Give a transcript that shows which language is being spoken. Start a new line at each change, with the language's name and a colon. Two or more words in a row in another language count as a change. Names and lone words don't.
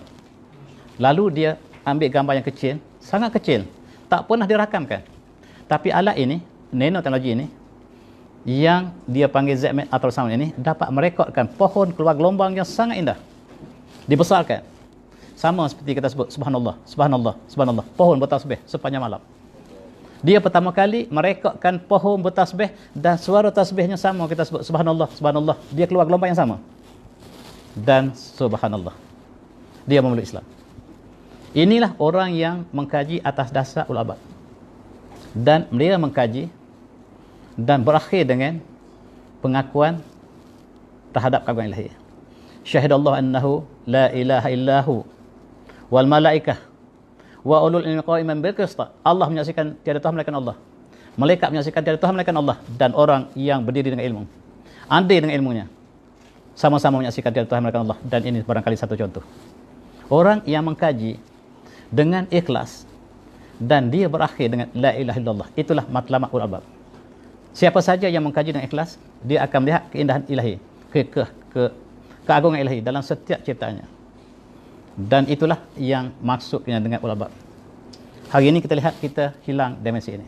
Malay: Lalu dia ambil gambar yang kecil, sangat kecil, tak pernah dirakamkan. Tapi alat ini, nanoteknologi ini, yang dia panggil ZMed ultrasound ini, dapat merekodkan pohon keluar gelombang yang sangat indah. Dibesarkan. Sama seperti kita sebut,
Arabic: سبحان الله، سبحان الله، سبحان الله.
Malay: Pohon bertasbih sepanjang malam. Dia pertama kali merekodkan pohon bertasbih dan suara tasbihnya sama, kita sebut
Arabic: سبحان الله، سبحان الله.
Malay: Dia keluar gelombang yang sama. Dan subhanallah, dia memeluk Islam. Inilah orang yang mengkaji atas dasar
Arabic: أولو الألباب.
Malay: Dan dia mengkaji dan berakhir dengan pengakuan terhadap keagungan ilahi.
Arabic: شهد الله أنه لا إله إلا هو والملائكة وأولو العلم قائما بالقسط.
Malay: Allah menyaksikan tiada Tuhan melainkan Allah. Malaikat menyaksikan tiada Tuhan melainkan Allah, dan orang yang berdiri dengan ilmu, andai dengan ilmunya, sama-sama menyaksikan tiada Tuhan melainkan Allah. Dan ini barangkali satu contoh. Orang yang mengkaji dengan ikhlas dan dia berakhir dengan
Arabic: لا إله إلا الله,
Malay: itulah matlamat
Arabic: أولو الألباب.
Malay: Siapa saja yang mengkaji dengan ikhlas, dia akan melihat keindahan ilahi, keagungan ilahi dalam setiap ciptaannya. Dan itulah yang maksudnya dengan
Arabic: أولو الألباب.
Malay: Hari ini kita lihat kita hilang dimensi ini.